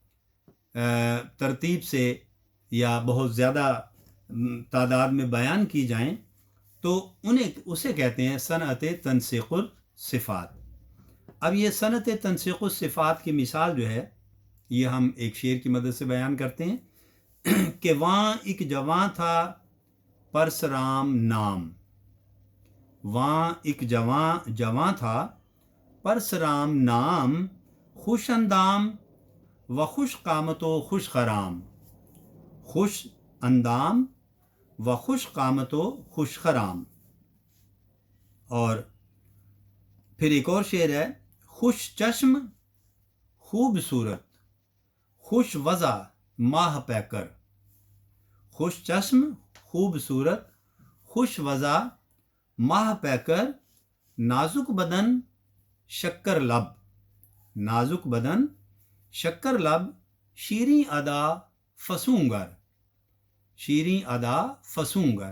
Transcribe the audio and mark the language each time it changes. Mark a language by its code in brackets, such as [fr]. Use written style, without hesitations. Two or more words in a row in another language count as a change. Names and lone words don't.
[ur] ترتیب سے یا بہت زیادہ تعداد میں بیان کی جائیں تو اسے کہتے ہیں صنعت تنسیق الصفات۔ اب یہ صنعت تنسیق الصفات کی مثال جو ہے یہ ہم ایک شعر کی مدد سے بیان کرتے ہیں کہ وہاں ایک جواں تھا پرسرام نام، وہاں ایک جواں تھا پرسرام نام، خوش اندام و خوش قامت و خوش خرام، خوش اندام و خوش قامت و خوش خرام۔ اور پھر ایک اور شعر ہے، خوش چشم خوبصورت، خوش وضع ماہ پیکر، خوش چشم خوبصورت، خوش وضع ماہ پیکر، نازک بدن شکر لب، نازک بدن شکر لب، شیریں ادا فسونگر، شیریں ادا فسونگر۔